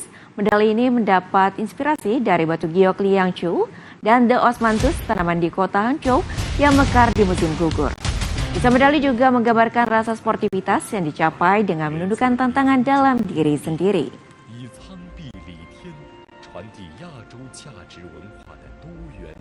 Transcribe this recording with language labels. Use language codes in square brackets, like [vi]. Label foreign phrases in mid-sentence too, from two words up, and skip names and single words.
[id] Medali ini mendapat inspirasi dari batu giok Liangzhou dan [en] The Osmanthus, [id] tanaman di kota Hangzhou yang mekar di musim gugur. Desain medali juga menggambarkan rasa sportivitas yang dicapai dengan menundukkan tantangan dalam diri sendiri. [zh] 以苍壁礼天，传递亚洲价值文化的多元。